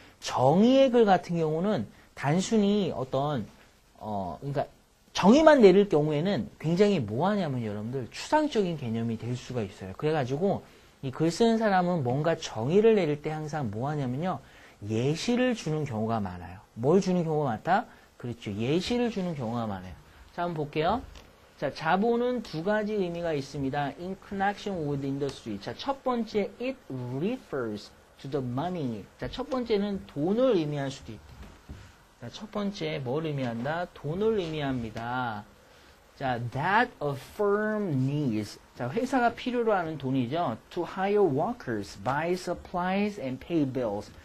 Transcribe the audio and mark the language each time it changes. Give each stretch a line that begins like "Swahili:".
Korean: 정의의 글 같은 경우는 단순히 어떤 그러니까 정의만 내릴 경우에는 굉장히 뭐하냐면 여러분들 추상적인 개념이 될 수가 있어요. 그래가지고 이 글 쓰는 사람은 뭔가 정의를 내릴 때 항상 뭐하냐면요. 예시를 주는 경우가 많아요. 뭘 주는 경우가 많다? 그렇죠. 예시를 주는 경우가 많아요. 자, 한번 볼게요. 자, 자본은 두 가지 의미가 있습니다.
English: In connection with industry.
Korean: 자, 첫 번째,
English: it refers to the money.
Korean: 자, 첫 번째는 돈을 의미할 수도 있다. 자, 첫 번째, 뭘 의미한다? 돈을 의미합니다. 자,
English: that a firm needs.
Korean: 자, 회사가 필요로 하는 돈이죠.
English: To hire workers, buy supplies, and pay bills.